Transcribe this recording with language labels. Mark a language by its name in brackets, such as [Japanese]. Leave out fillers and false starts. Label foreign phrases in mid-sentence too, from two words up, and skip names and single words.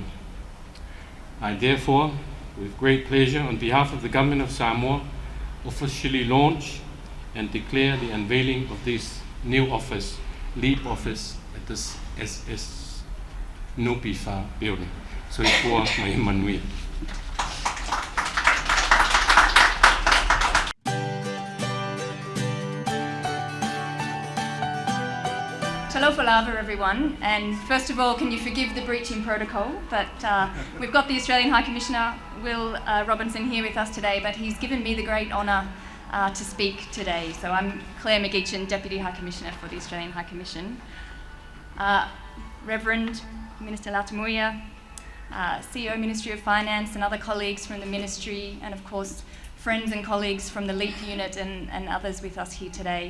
[English] I therefore, with great pleasure, on behalf of the Government of Samoa, officially launch and declare the unveiling of this new office, L.E.E.P office, at this SNPF building. So I pour my manuia. [Samoan] Talofa lava, [English] everyone, and first of all, can you forgive the breach in protocol? But we've got the Australian High Commissioner, Will Robinson, here with us today, but he's given me the great honour to speak today. So I'm Claire McGeechan, Deputy High Commissioner for the Australian High Commission. Reverend Minister Lautimua, CEO Ministry of Finance, and other colleagues from the Ministry, and of course friends and colleagues from the L.E.E.P unit and others with us here today.